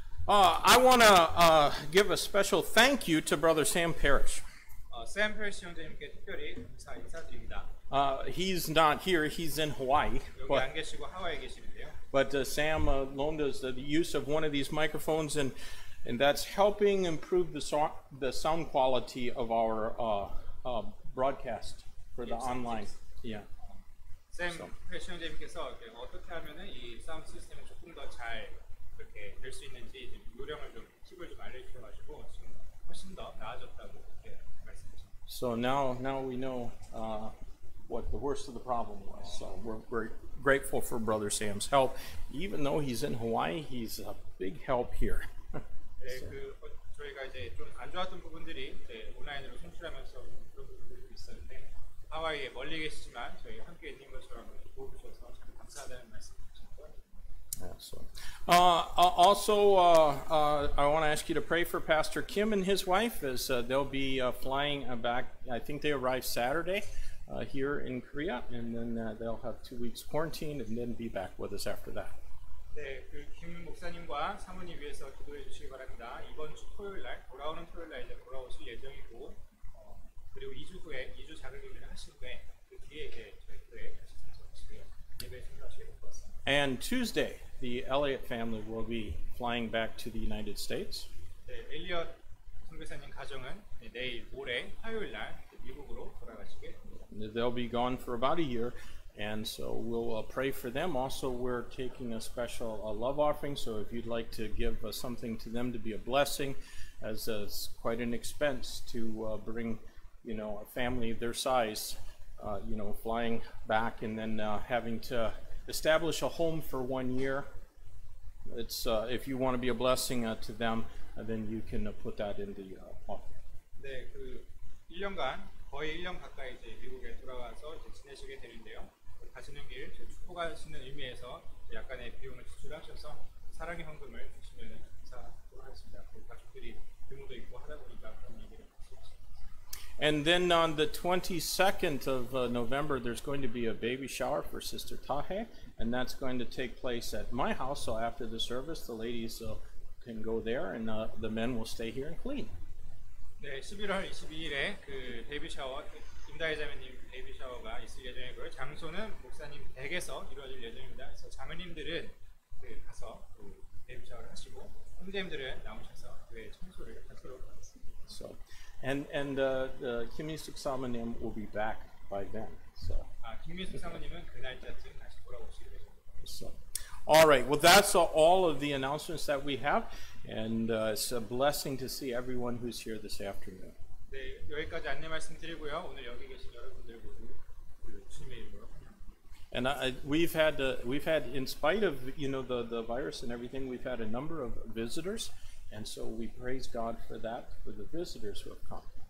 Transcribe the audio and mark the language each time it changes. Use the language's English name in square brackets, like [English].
[English] I want to give a special thank you to Brother Sam Parrish. [Korean] 샘 페리시 형제님께 특별히 인사드립니다. [English] He's not here, he's in Hawaii. [Korean] 여기 안 계시고 하와이에 계시는데요. [English] But Sam loaned us the use of one of these microphones, and that's helping improve the sound quality of our broadcast for the online. Yeah. [Korean] 샘 페리시 형제님께서 어떻게 하면은 이 사운드 시스템을 조금 더 잘 이렇게 될 수 있는지 요령을 좀 팁을 좀 알려주셔가지고 지금 훨씬 더 나아졌다고 그렇게 말씀하셨습니다. [English] So now we know what the worst of the problem was. So we're grateful for Brother Sam's help. Even though he's in Hawaii, he's a big help here. [Korean] 네, 저희가 이제 좀 안 좋았던 부분들이 이제 온라인으로 송출하면서 그런 부분들이 있었는데 하와이에 멀리 계시지만 저희 함께 있는 것처럼 도와주셔서 참 감사하다는 말씀드립니다. [English] So, also, I want to ask you to pray for Pastor Kim and his wife as they'll be flying back. I think they arrive Saturday here in Korea, and then they'll have 2 weeks quarantine and then be back with us after that. [Korean] 네, 김 목사님과 사모님 위해서 기도해 주시기 바랍니다. 이번 주 토요일 날, 돌아오는 토요일 날 이제 돌아오실 예정이고, 그리고 2주 후에 2주 자가격리를 하신 후에 그 뒤에 이제 저희 교회에 다시 참석하시고요. 예배에 참석하시게 될 것 같습니다. [English] And Tuesday, the Elliott family will be flying back to the United States. [Korean] 네, 엘리엇 선교사님 가정은 내일 모레 화요일 날 미국으로 돌아가시게 됩니다. [English] They'll be gone for about a year, and so we'll pray for them. Also, we're taking a special love offering, so if you'd like to give something to them to be a blessing, as quite an expense to bring, a family their size flying back and then having to establish a home for 1 year. It's if you want to be a blessing to them, then you can put that in the offering. [Korean] 네, 그 1년간 거의 1년 가까이 이제 미국에 돌아와서 이제 지내시게 되는데요. 가시는 길 축복하시는 의미에서 약간의 비용을 지출하셔서 사랑의 헌금을 주시면 감사하도록 하겠습니다. 그 가족들이 의무도 있고 하다 보니까 그런 얘기를 하셨습니다. [English] And then on the 22nd of November, there's going to be a baby shower for Sister Tahe, and that's going to take place at my house. So after the service, the ladies can go there, and the men will stay here and clean. [Korean] 네, 11월 22일에 그 베이비 샤워, 임다혜 자매님 베이비 샤워가 있을 예정이고요. 장소는 목사님 댁에서 이루어질 예정입니다. 그래서 자매님들은 그 가서 그 베이비 샤워를 하시고 형제님들은 나오셔서 교회 청소를 하도록 하겠습니다. [English] So, and Kim Il-suk Samonim will be back by then. So. [Korean] 김민숙 사모님은 그 날짜쯤 다시 돌아오시게 되십니다. [English] So, all right. Well, that's all of the announcements that we have, and it's a blessing to see everyone who's here this afternoon. [Korean] 네, 여기까지 안내 말씀드리고요. 오늘 여기 계신 여러분들 모두 그 주님의 이름으로 환영합니다. [English] And we've had, in spite of the virus and everything, we've had a number of visitors, and so we praise God for that, for the visitors who have come.